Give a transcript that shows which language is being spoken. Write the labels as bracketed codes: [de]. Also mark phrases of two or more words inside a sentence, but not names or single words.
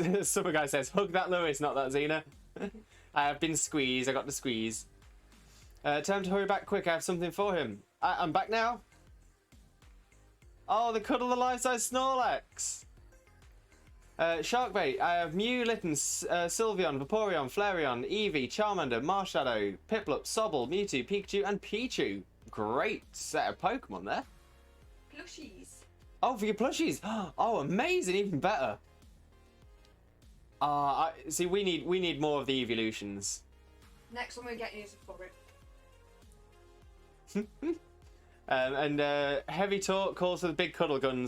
[en] Some guy says, hug that Lewis, not that Xena. I have been squeezed, I got the squeeze. Time to hurry back quick, I have something for him. I'm back now. Oh, the cuddle the life-size Snorlax. Sharkbait, I have Mew, Litten, Sylveon, Vaporeon, Flareon, Eevee, Charmander, Marshadow, Piplup, Sobble, Mewtwo, Pikachu, and Pichu. Great set of Pokemon there. Plushies. Oh, for your plushies. Oh, amazing, even better. See, we need more of the evolutions. Next one we're getting is a And Heavy Talk calls for the big cuddle guns.